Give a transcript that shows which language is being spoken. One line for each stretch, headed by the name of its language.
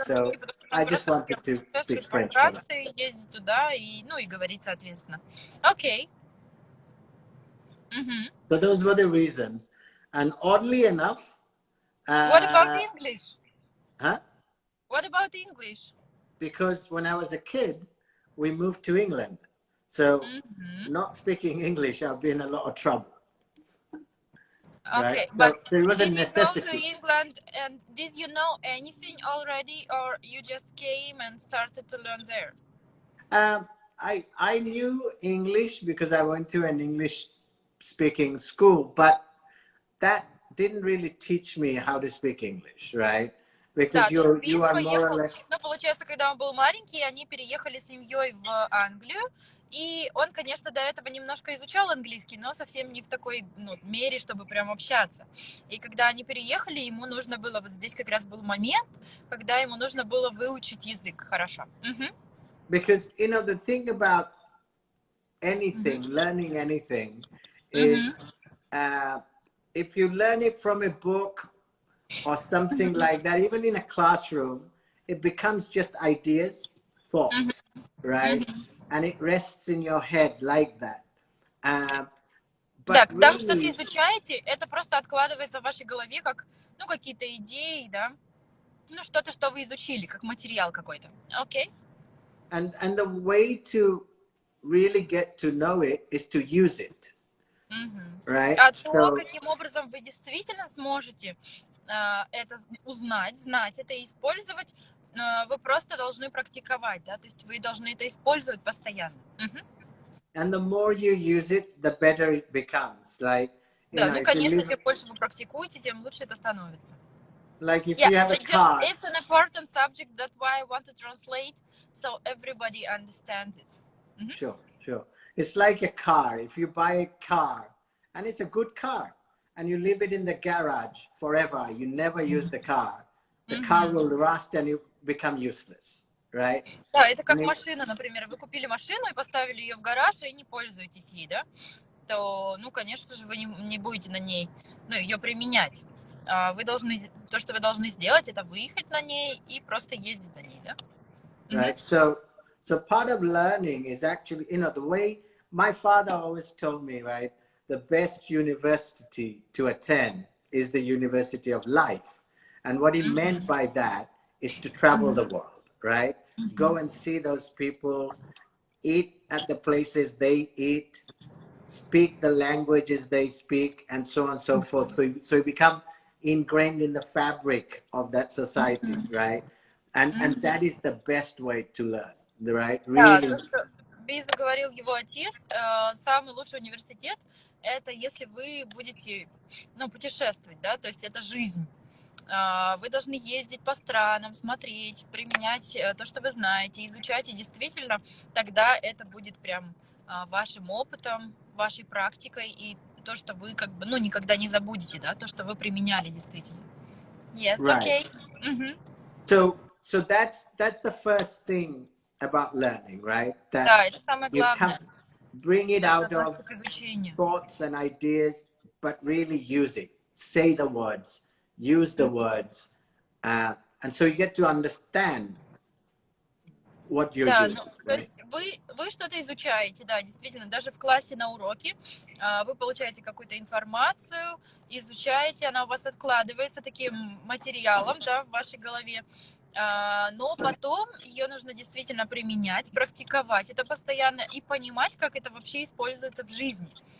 English: So I just wanted to speak French for that.
Russian: Ездить туда и, ну, и говорить, соответственно. Окей.
English: So those were the reasons. And oddly enough... What about English? Huh? What about English? Because when I was a kid, we moved to England. So not speaking English, I'd be in a lot of trouble. Okay, right? So but there was a did you necessity. go to England and did you know anything already, or you just came and started to learn there? I knew English because I went to an English speaking school, but that didn't really teach me how to speak English, right? Because you are more or less...
Russian: Ну, получается, когда он был маленький, они переехали с семьей в Англию, и он, конечно, до этого немножко изучал английский, но совсем не в такой мере, чтобы прям общаться. И когда они переехали, ему нужно было, вот здесь как раз был момент, когда ему нужно было выучить язык хорошо.
English: Because, the thing about anything, learning anything, is if you learn it from a book or something like that, even in a classroom, it becomes just ideas, thoughts, right? And it rests in your head like that.
Russian: Да, когда вы что-то изучаете, это просто откладывается в вашей голове как, какие-то идеи, да? Что-то, что вы изучили, как материал какой-то. Окей?
English: And the way to really get to know it is to use it. Right?
Russian: А то, каким образом вы действительно сможете это узнать, знать это и использовать, вы просто должны практиковать, да, то есть вы должны это использовать постоянно.
English: And the more you use it, the better it becomes. Like,
Russian: да, конечно, чем больше вы практикуете, тем лучше это становится.
English: Like if you have a car. It's an important subject, that's why I want to translate, so everybody understands it. Sure. It's like a car. If you buy a car, and it's a good car, and you leave it in the garage forever, you never use the car will rust and you become useless, right? Да, это как машина, например. Вы купили машину и поставили ее в гараж и не пользуетесь ей, да? То, конечно же, вы не будете на ней, ее применять. То, что вы должны сделать, это выехать на ней и просто ездить на ней, да? Right. So part of learning is actually, the way my father always told me, right? The best university to attend is the University of Life. And what he meant by that is to travel the world, right? Go and see those people, eat at the places they eat, speak the languages they speak, and so on and so forth. So you become ingrained in the fabric of that society, right? And that is the best way to learn, right? Really.
Russian: Да, то, что Бизу говорил его отец, самый лучший университет – это если вы будете, путешествовать, да, то есть это жизнь. Вы должны ездить по странам, смотреть, применять то, что вы знаете, изучать, и действительно тогда это будет прям вашим опытом, вашей практикой, и то, что вы никогда не забудете, да, то, что вы применяли действительно.
English: Yes, right. Okay. So that's the first thing about learning, right? That
Russian: да, это самое главное.
English: Bring it out of thoughts and ideas, but really use it. Say the words, use the words, and so you get to understand what you're doing.
Russian: То есть вы что-то изучаете, да, действительно, даже в классе на уроке вы получаете какую-то информацию, изучаете, она у вас откладывается таким материалом, да, в вашей голове, но потом ее нужно действительно применять, практиковать это постоянно и понимать, как это вообще используется в жизни.